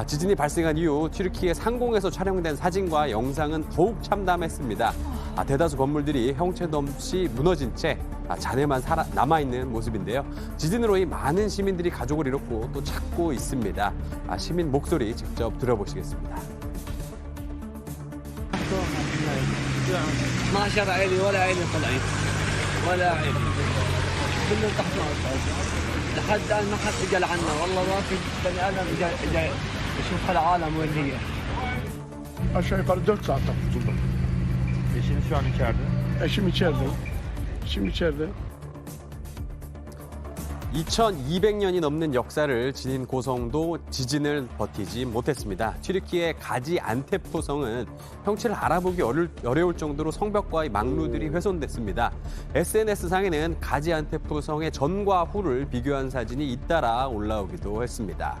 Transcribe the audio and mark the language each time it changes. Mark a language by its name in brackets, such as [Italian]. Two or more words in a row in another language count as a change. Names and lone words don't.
[Korean] 지진이 발생한 이후 튀르키예 상공에서 촬영된 사진과 영상은 더욱 참담했습니다. 대다수 건물들이 형체도 없이 무너진 채 잔해만 남아있는 모습인데요. 지진으로 이 많은 시민들이 가족을 잃었고 또 찾고 있습니다. 시민 목소리 직접 들어보시겠습니다. [Arabic] ما شر عيني ولا عيني طلعت ولا عين كلهم تحت الارض لحد الان ما حد اجى لعنا والله ما في بني ادم اجى يشوف هالعالم وين هي. [Turkish] Aşağı yukarı 4 saatte kurtuldum. Eşiniz şu an içeride. Eşim içeride. Eşim içeride. [Korean] 2200년이 넘는 역사를 지닌 고성도 지진을 버티지 못했습니다. 튀르키예 가지안테프 성은 형체를 알아보기 어려울 정도로 성벽과의 망루들이 훼손됐습니다. SNS상에는 가지안테프 성의 전과 후를 비교한 사진이 잇따라 올라오기도 했습니다.